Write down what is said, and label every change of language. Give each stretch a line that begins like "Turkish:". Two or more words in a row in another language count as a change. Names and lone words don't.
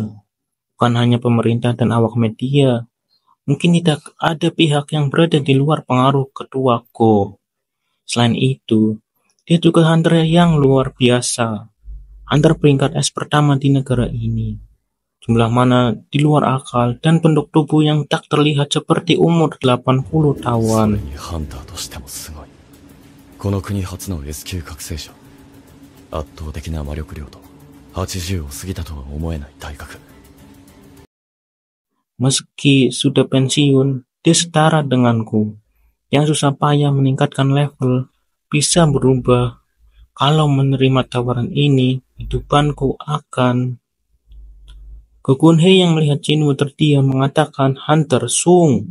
Indonesian: Bukan hanya pemerintah dan awak media. Mungkin tidak ada pihak yang berada di luar pengaruh ketua Go. Selain itu, dia juga hunter yang luar biasa. Hunter peringkat S pertama di negara ini. Jumlah mana di luar akal dan bentuk tubuh yang tak terlihat seperti umur 80 tahun.
Japanese: 圧倒的な魔力量と80を過ぎたとは思えない体格。
Indonesian: Meski sudah pensiun, dia setara denganku. Yang susah payah meningkatkan level bisa berubah. Kalau menerima tawaran ini, hidupanku akan... Gokunhei yang melihat Jinwoo terdiam mengatakan Hunter Sung.